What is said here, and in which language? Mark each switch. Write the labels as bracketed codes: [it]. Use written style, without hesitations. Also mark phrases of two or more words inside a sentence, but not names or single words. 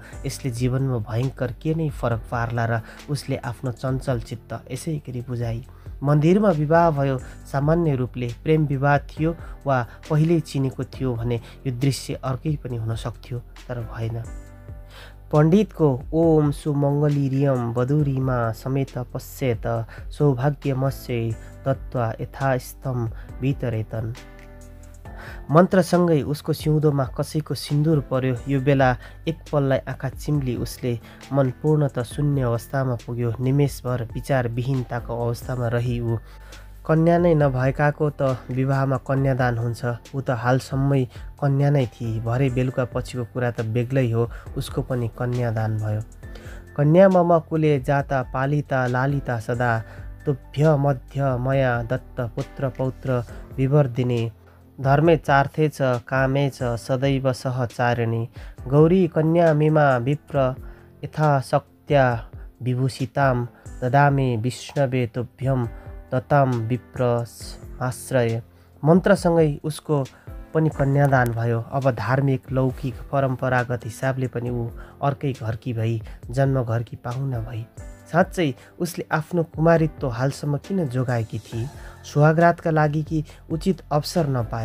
[ne] यसले जीवनमा भयङ्कर के नै फरक पार्ला र? उसले आफ्नो चञ्चल चित्त यसै गरी बुझाई। मन्दिरमा विवाह भयो। सामान्य रूपले प्रेम विवाह थियो वा पहिल्यै चिनेको थियो भने यो दृश्य अर्कै पनि हुन सक्थ्यो, तर भएन। [sa] पण्डितको ओम सुमङ्गलिरियम वधुरीमा समेत पश्येत सौभाग्यमस्य दत्त्वा यथास्थं वितरेतन। [ne] मन्त्रसँगै उसको सिउँदोमा कसैको सिन्दुर पर्यो। यो बेला एकपललाई आँखा चिम्ली उसले मन पूर्णतः शून्य अवस्थामा पुग्यो। निमेषभर विचारविहीनताको अवस्थामा रही ऊ। कन्या नै नभएकाको त विवाहमा कन्यादान हुन्छ। ऊ त हालसम्मै कन्या नै थिए। भरे बेलुका पछिको कुरा त बेग्लै हो। उसको पनि कन्यादान भयो। [sa] कन्या मम कुले जाता पालिता लालिता सदा तुभ्य मध्य मया दत्त पुत्र पौत्र विवर्धिनी। धर्मे चार्थे च कामे च सदैव सहचारिणी। गौरी कन्या मिमा विप्र यथाशक्त्या विभूषितां ददामि विष्णवे तुभ्यं दत्तां विप्रमाश्रय। [ne] मन्त्रसँगै उसको पनि कन्यादान भयो। अब धार्मिक लौकिक परम्परागत हिसाबले पनि ऊ अर्कै घरकी भई, जन्म घरकी पाहुना भई। साँच्चै उसले आफ्नो कुमारित्व हालसम्म किन जोगाएकी थिए? सुहागरातका लागि कि उचित अवसर नपाएर?